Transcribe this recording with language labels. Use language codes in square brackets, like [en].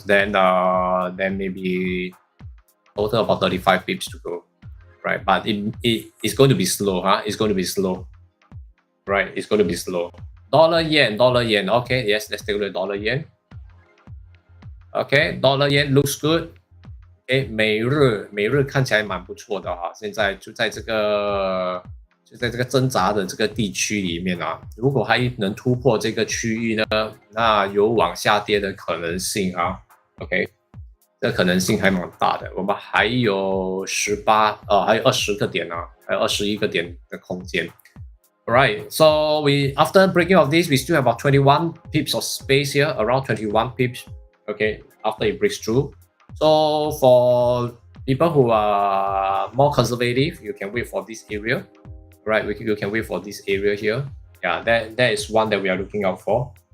[en] Then maybe total about 35 pips to go, right? But it's going to be slow, huh? It's going to be slow, right? It's going to be slow. Dollar yen. Okay, yes, let's take a look at dollar yen. Okay, dollar yen looks good. [zh] 美日看起来蛮不错的哈，现在就在这个挣扎的这个地区里面啊，如果还能突破这个区域呢，那有往下跌的可能性啊。 OK， 这可能性还蛮大的。我们还有还有20个点啊，还有21个点的空间。 [en] Alright, so after breaking of this, we still have about 21 pips of space here, around 21 pips. Okay, after it breaks through. So for people who are more conservative, you can wait for this area, right? You can wait for this area here. Yeah, that is one that we are looking out for.